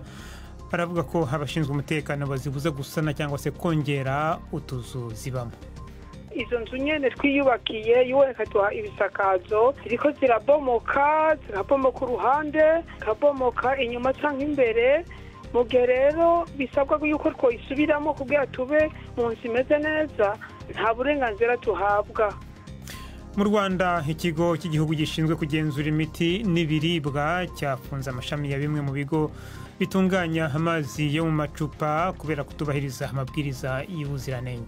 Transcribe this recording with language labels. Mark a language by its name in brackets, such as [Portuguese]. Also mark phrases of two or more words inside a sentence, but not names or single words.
[Kinyarwanda] Baravuga ko abashinzwe umutekano bazibuza gusana cyangwa se kongera utuzu zibamo. [Rundi] Izo nzu nyene twiyubakiye yuwekatwa ibisakazo ziriko zirabomoka uruhande kabomoka inyuma canke imbere. Mugihe rero bisabwa yuko twoyisubiramo kugira tube mu nzu imeze neza, nta burenganzira tuhabwa. [Kinyarwanda] Mu Rwanda ikigo cy'igihugu gishinzwe kugenzura imiti n'ibiribwa cyafunze amashami ya bimwe mu bigo bitunganya amazi yo mu macupa kubera kutubahiriza amabwiriza y'ubuziranenge.